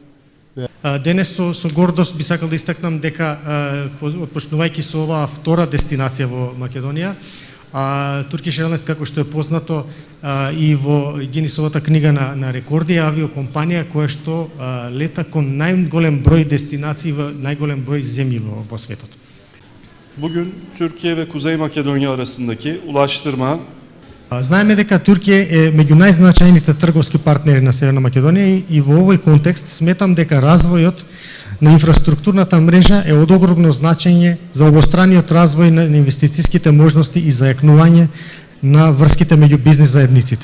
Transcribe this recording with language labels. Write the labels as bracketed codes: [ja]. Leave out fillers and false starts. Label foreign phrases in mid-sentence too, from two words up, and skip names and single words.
[mk] Денес со гордост би сакал да истакнам дека отпочнувајќи со оваа втора дестинација во Македонија, Turkish Airlines, како што е познато и во Гинисовата книга на рекорди, авиокомпанија која што лета кон најголем број дестинации во најголем број земји во светот. [tr] Bugün Türkiye ve Kuzey Makedonya arasındaki ulaştırma [mk] Знаеме дека Турција е меѓу најзначајните трговски партнери на Северна Македонија и во овој контекст сметам дека развојот на инфраструктурната мрежа е од огромно значење за обостраниот развој на инвестицијските можности и зајакнување на врските меѓу бизнис заедниците.